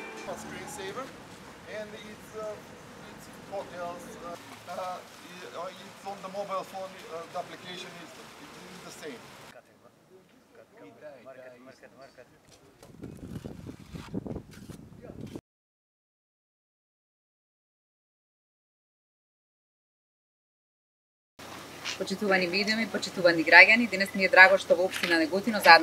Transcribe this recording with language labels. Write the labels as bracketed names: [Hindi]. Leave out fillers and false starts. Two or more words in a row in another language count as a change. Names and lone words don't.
[English] a screensaver, and it's hotels. It's on the mobile phone. The application is the same. [Macedonian] Почитувани видеоми, почитувани граѓани, денес ми е драго што во општина Неготино заедно